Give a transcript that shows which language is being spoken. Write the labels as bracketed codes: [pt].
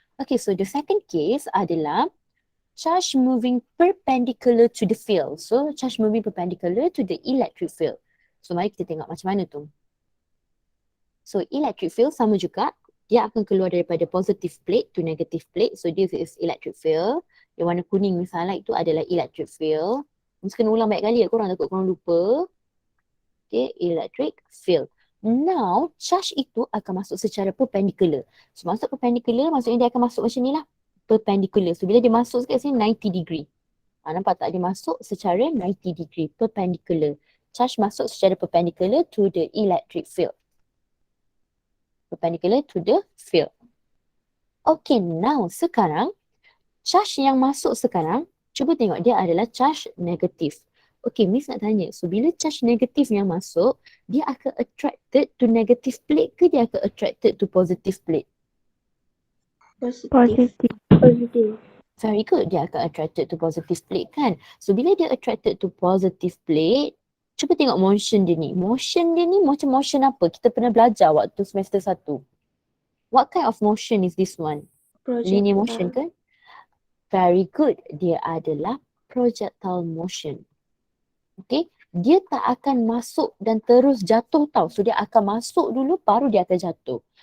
[en] Okay, so the second case adalah charge moving perpendicular to the field. So, charge moving perpendicular to the electric field. So, [ms] mari kita tengok macam mana tu. [en] So, electric field [ms] sama juga. Dia akan keluar daripada [en] positive plate to negative plate. So, this is electric field. [ms] Yang warna kuning misalnya itu adalah electric field. Mesti kena ulang banyak kali ya, korang takut korang lupa. Okay, electric field. Now, charge itu akan masuk secara perpendicular. So, masuk perpendicular maksudnya dia akan masuk macam ni lah. Perpendicular. So, bila dia masuk kat sini 90 degree. Nampak tak? Dia masuk secara 90 degree. Perpendicular. [en] Charge [ms] masuk secara [en] perpendicular to the electric field. Perpendicular to the field. [ms] Okay, now sekarang charge yang masuk sekarang, cuba tengok dia adalah charge negatif. Okay, Miss nak tanya. So, bila charge negatif yang masuk, dia akan [en] attracted to negative plate [ms] ke dia akan [en] attracted to positive plate? [ms] Positif. [en] Positive. Very good. [ms] Dia akan [en] attracted to positive plate [ms] kan? So, bila dia attracted to positive plate, cuba tengok motion dia ni. Motion dia ni macam motion apa? Kita pernah belajar waktu semester 1. [en] What kind of motion is this one? Linear motion kan? Very good. [ms] Dia adalah projectile motion. Okay, dia tak akan masuk dan terus jatuh tau. So dia akan masuk dulu baru dia akan jatuh.